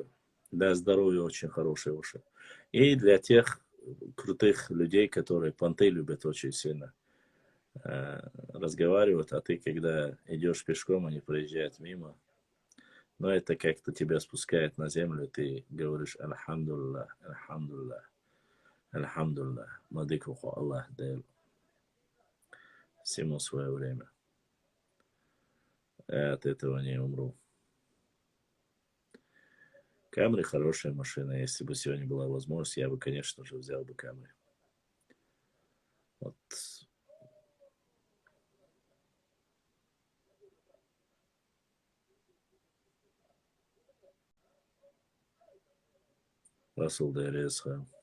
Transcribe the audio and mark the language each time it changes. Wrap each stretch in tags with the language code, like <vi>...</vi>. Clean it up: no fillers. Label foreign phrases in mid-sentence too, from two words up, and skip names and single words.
<ru>Да, здоровье очень хорошее уже. И для тех крутых людей, которые понты любят очень сильно, разговаривают, а ты, когда идешь пешком, они проезжают мимо, но это как-то тебя спускает на землю, ты говоришь</ru> <ar>«الحمد لله، الحمد لله، الحمد لله,</ar> <ru>мадикуху Аллах дал». Всему свое время. Я от этого не умру. Камри хорошая машина. Если бы сегодня была возможность, я бы, конечно же, взял бы Камри. Вот. Russell DRS.</ru>